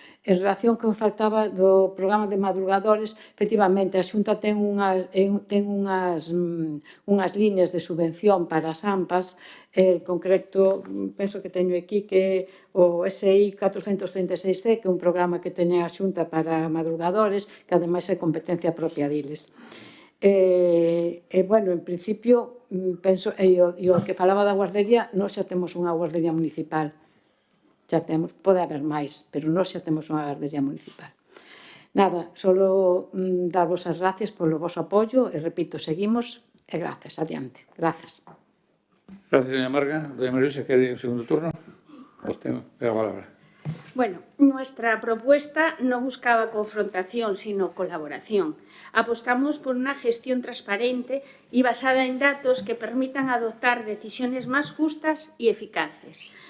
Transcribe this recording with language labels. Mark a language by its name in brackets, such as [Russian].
[Galician] En relación que me faltaba do programa de madrugadores, efectivamente, a Xunta ten unhas líneas de subvención para as AMPAs, en concreto, penso que teño aquí que o SI 436C, que é un programa que teña a Xunta para madrugadores, que ademais é competencia propia diles. Bueno, en principio, penso, e o que falaba da guardería, nós xa temos unha guardería municipal, xa temos, pode haber máis, pero nós xa temos unha guardería municipal. Nada, só darvos as gracias polo vosso apoio e, repito, seguimos e grazas, adiante. Grazas. [Spanish] Gracias, doña Marga. Doña María Luisa, ¿quiere un segundo turno? Pues tengo la palabra. Bueno, nuestra propuesta no buscaba confrontación, sino colaboración. Apostamos por una gestión transparente y basada en datos que permitan adoptar decisiones más justas y eficaces.